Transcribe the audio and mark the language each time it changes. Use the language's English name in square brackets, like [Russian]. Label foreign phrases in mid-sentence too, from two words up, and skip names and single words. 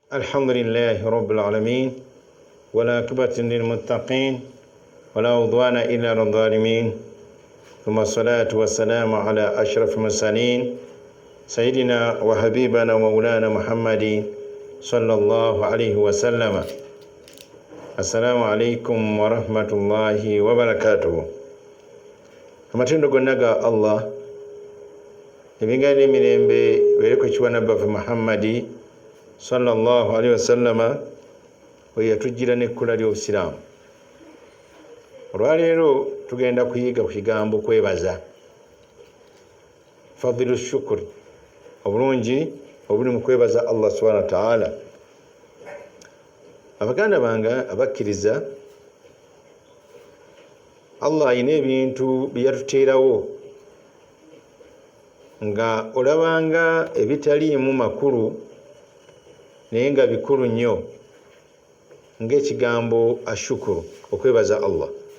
[Arabic] الحمد لله رب العالمين والعاقبة للمتقين ولا عدوان إلا على الظالمين ثم الصلاة والسلام على أشرف المرسلين سيدنا وحبيبنا ومولانا محمد صلى الله عليه وسلم. السلام عليكم ورحمة الله وبركاته. [Ganda] amatendo gonna ga Allah ebingaani emirembe bere ku kiwana baffe Muhammadi [Arabic] صلى الله عليه وسلم [Ganda] we yatujjira n'ekkula ly'obusiraamu. Olwaleero tugenda kuyiga ku kigambo kwebaza, [Arabic] فضل الشكر, [Ganda] obulungi obuli mu kwebaza Allah [Arabic] سبحانه وتعالى. [Ganda] Abaganda bange abakkiriza, Allah ayina ebintu bye yatuteerawo nga olabanga ebitaliimu makulu naye nga bikulu nnyo, ng'ekigambo ashukuru, okwebaza Allah.